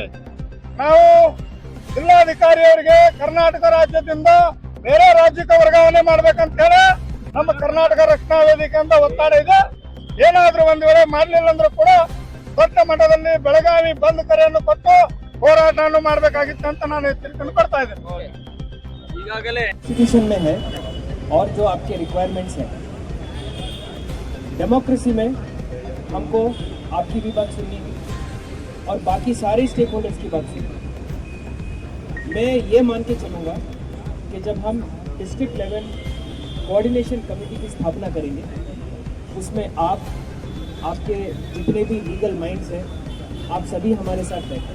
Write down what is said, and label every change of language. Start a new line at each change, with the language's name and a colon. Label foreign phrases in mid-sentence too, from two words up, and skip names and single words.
Kannada: ನಾವು ಜಿಲ್ಲಾಧಿಕಾರಿ ಅವರಿಗೆ ಕರ್ನಾಟಕ ರಾಜ್ಯದಿಂದ ಬೇರೆ ರಾಜ್ಯಕ್ಕೆ ವರ್ಗಾವಣೆ ಮಾಡ್ಬೇಕಂತ ಹೇಳಿ ನಮ್ಮ ಕರ್ನಾಟಕ ರಕ್ಷಣಾ ವೇದಿಕೆಯಿಂದ ಒತ್ತಡ ಇದೆ. ಏನಾದ್ರೂ ಒಂದ್ ವೇಳೆ ಮಾಡಲಿಲ್ಲ ಅಂದ್ರೂ ಕೂಡ ದೊಡ್ಡ ಮಟ್ಟದಲ್ಲಿ ಬೆಳಗಾವಿ ಬಂದ್ ಕರೆಯನ್ನು ಕೊಟ್ಟು ಹೋರಾಟವನ್ನು ಮಾಡಬೇಕಾಗಿತ್ತು ಅಂತ ನಾನು ಎಚ್ಚರಿಕೆಯನ್ನು ಕೊಡ್ತಾ ಇದ್ದೇನೆ. ಈಗಾಗಲೇ ಕಾನ್ಸ್ಟಿಟ್ಯೂಷನ್
Hindi: में है और जो आपके रिक्वायरमेंट्स हैं, डेमोक्रेसी में हमको आपकी भी बात सुननी है और बाकी सारे
English: stake holders
Hindi: की बात सुननी है. मैं ये मान के चलूँगा कि जब हम
English: district level coordination committee
Hindi: की स्थापना करेंगे, उसमें आप, आपके जितने भी
English: legal minds
Hindi: हैं, आप सभी हमारे साथ बैठे.